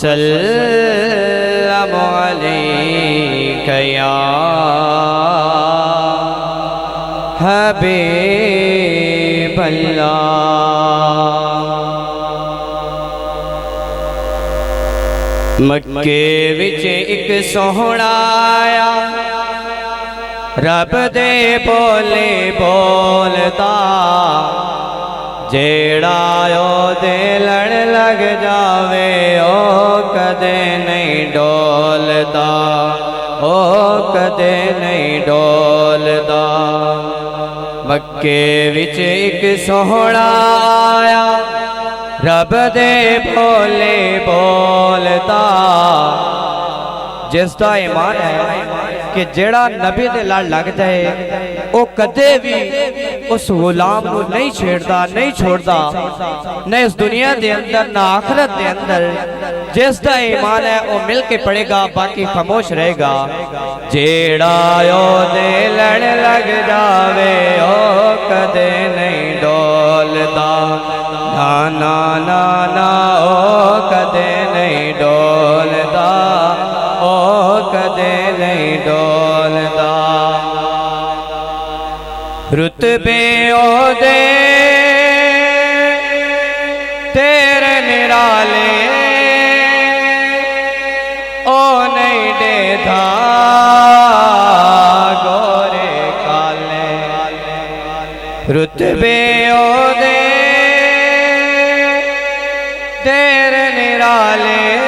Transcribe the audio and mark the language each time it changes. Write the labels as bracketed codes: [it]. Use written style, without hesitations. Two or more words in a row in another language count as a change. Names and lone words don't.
[ar] وسلم علیک یا حبیب اللہ [pa] مکے وچ ایک سوہنا آیا رب دے بولے بولدا جیڑا او دے لڑ لگ جاوے او کدے نہیں ڈولدا او کدے نہیں ڈولدا مکے وچ ایک سوہنا آیا رب دے بولے بولدا جس دا ایمان ہے کہ جیڑا نبی دے لڑ لگ جائے او کدے بھی اس غلام کو نہیں چھیڑدا نہیں چھوڑدا نہ اس دنیا دے اندر نہ آخرت دے اندر [ur] جس دا ایمان ہے وہ مل کے پڑے گا باقی خاموش رہے گا [pa] جیڑا او دے لڑ لگ جاوے او کدے نہیں ڈولدا نا نا نا نا او کدے نہیں ڈولدا او کدے نہیں ڈولدا رتبے او دے تیرے نرالے او نہیں دے دھا گورے کالے رتبے او دے تیرے نرالے